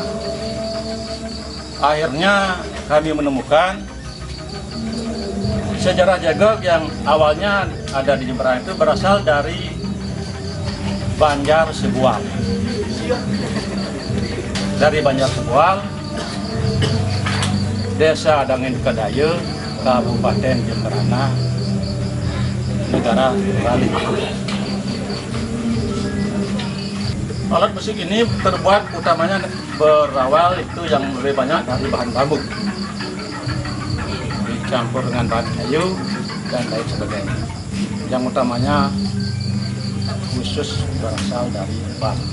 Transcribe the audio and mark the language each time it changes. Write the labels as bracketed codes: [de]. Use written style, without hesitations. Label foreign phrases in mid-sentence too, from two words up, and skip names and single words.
[id] Akhirnya kami menemukan sejarah Jegok yang awalnya ada di Jembrana itu berasal dari Banjar Sebual. Dari Banjar Sebual, Desa Adangin Kadaya, Kabupaten Jembrana, negara Bali. Alat musik ini terbuat utamanya berawal itu yang lebih banyak dari bahan bambu, dicampur dengan bahan kayu dan lain sebagainya. yang utamanya khusus berasal dari Jepang.